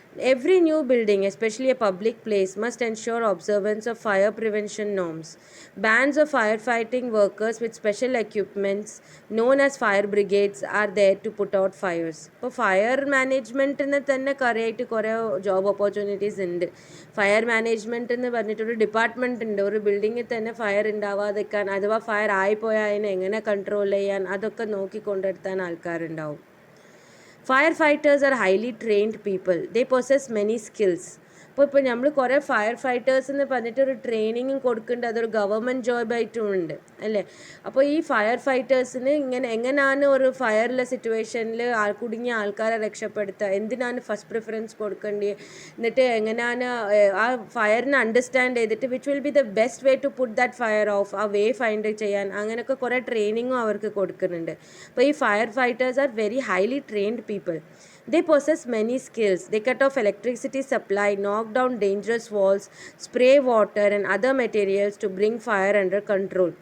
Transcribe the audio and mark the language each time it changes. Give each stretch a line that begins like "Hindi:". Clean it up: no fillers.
English: Every new building, especially a public place, must ensure observance of fire prevention norms. Bands of firefighting workers with special equipments known as fire brigades are there to put out fires.
Malayalam: ഇപ്പോൾ fire മാനേജ്മെൻറ്റിന് തന്നെ കുറേ job opportunities ഉണ്ട്. Fire management എന്ന് പറഞ്ഞിട്ടൊരു department ഉണ്ട്. ഒരു ബിൽഡിങ്ങിൽ തന്നെ ഫയർ ഉണ്ടാവാതിരിക്കാൻ, അഥവാ ഫയർ ആയിപ്പോയാൽ അതിനെ എങ്ങനെ കൺട്രോൾ ചെയ്യാൻ, അതൊക്കെ നോക്കിക്കൊണ്ടെടുത്താൻ ആൾക്കാരുണ്ടാവും.
English: Firefighters are highly trained people. They possess many skills.
Malayalam: ഇപ്പോൾ നമ്മൾ കുറേ ഫയർ ഫൈറ്റേഴ്സ് എന്ന് പറഞ്ഞിട്ട് ഒരു ട്രെയിനിങ്ങും കൊടുക്കേണ്ടത് അതൊരു ഗവൺമെൻറ് ജോബായിട്ടും ഉണ്ട് അല്ലേ. അപ്പോൾ ഈ ഫയർ ഫൈറ്റേഴ്സിന് എങ്ങനെയാണ് ഒരു ഫയറിലെ സിറ്റുവേഷനിൽ കുടുങ്ങിയ ആൾക്കാരെ രക്ഷപ്പെടുത്തുക, എന്തിനാണ് ഫസ്റ്റ് പ്രിഫറൻസ് കൊടുക്കേണ്ടത്, എന്നിട്ട് എങ്ങനെയാണ് ആ ഫയറിനെ അണ്ടർസ്റ്റാൻഡ് ചെയ്തിട്ട്
English: which will be the best way to put that fire off,
Malayalam: ആ വേ ഫൈൻഡ് ചെയ്യാൻ, അങ്ങനെയൊക്കെ കുറേ ട്രെയിനിങ്ങും അവർക്ക് കൊടുക്കുന്നുണ്ട്.
English: അപ്പോൾ ഈ fire fighters are very highly trained people. They possess many skills. They cut off electricity supply, knock down dangerous walls, spray water and other materials to bring fire under control.